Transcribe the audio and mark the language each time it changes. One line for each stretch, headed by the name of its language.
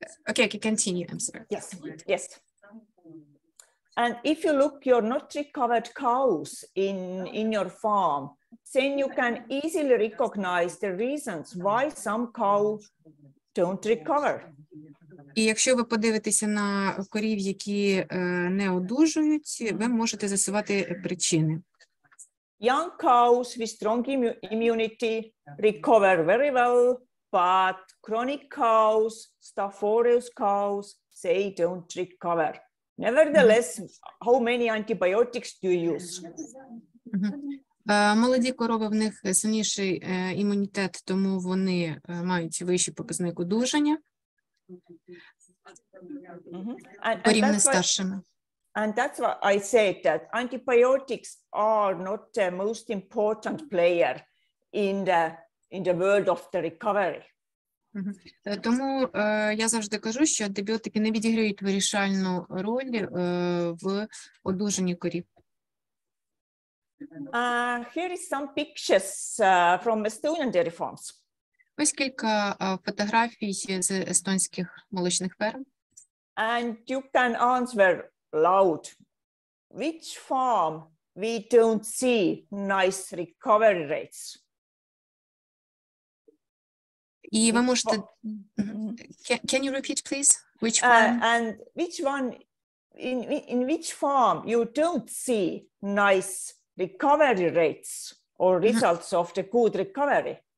English: Okay, continue, I'm sorry. Yes, yes. And if you look your not recovered cows in your farm, then you can easily recognize the reasons why some cows don't recover.
Ukrainian: І якщо ви подивитеся на корів, які не одужують, ви можете з'ясувати причини.
English: Young cows with strong immunity recover very well, but chronic cows, Staph aureus cows, they don't recover. Nevertheless, how many antibiotics do you use?
Ukrainian: Молоді корови, в них сильніший імунітет, тому вони мають вищий показник одужання порівняно з старшими.
English: And that's why I said that antibiotics are not the most important player in the world of the recovery.
Ukrainian: Тому я завжди кажу, що антибіотики не відіграють вирішальну роль в одужанні корів.
English: Here is some pictures from Estonian dairy farms.
Ukrainian: Ось кілька фотографій з естонських молочних ферм.
English: And you can answer loud. Which farm we don't see nice recovery rates?
Ukrainian: І ви можете...
English: Can you repeat, please? Which farm? And which one, in which farm you don't see nice recovery rates or results of the good recovery?